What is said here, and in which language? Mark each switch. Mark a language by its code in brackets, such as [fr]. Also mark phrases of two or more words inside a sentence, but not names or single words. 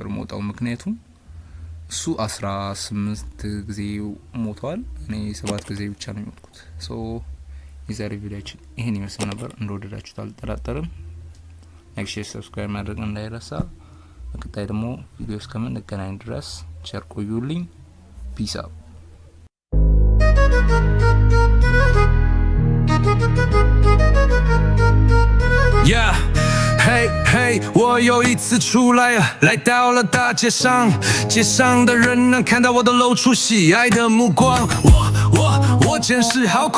[am] ሞታው። ምክንያቱም እሱ 18 ጊዜ ሞቷል፣ እኔ 7 ጊዜ ብቻ ነው የሞትኩት። ሶ የዛሬ ቪዲዮአችን ይሄን ይመስል ነበር። እንደወደዳችሁት አልጠራጠርም። [en] like, share, subscribe [am] ማድረግ እንዳይረሳ። በቀጣይ ደግሞ ቪዲዮ እስከምንገናኝ ድረስ ቸር ቆዩልኝ። [en] peace out። Yeah, hey hey， [zh] 我又一次出来，来到了大街上，街上的人能看到我都露出喜爱的目光。我真是好苦。